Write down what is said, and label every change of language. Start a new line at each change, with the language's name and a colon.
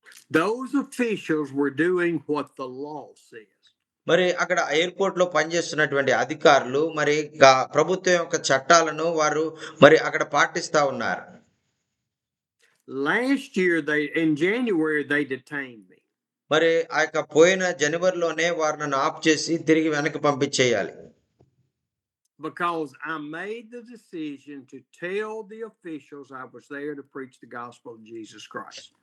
English: Those officials were doing what the law says.
Telugu: మరి అక్కడ airport లో పనిచేస్తున్నటువంటి అధికారులు మరి ప్రభుత్వం యొక్క చట్టాలను వారు మరి అక్కడ పాటిస్తా ఉన్నారు.
English: Last year, in January, they detained me.
Telugu: మరి పోయిన జనవరిలోనే వారు నన్ను ఆఫ్ చేసి తిరిగి వెనక్కి పంపించేయాలి.
English: Because I made the decision to tell the officials I was there to preach the gospel of Jesus Christ.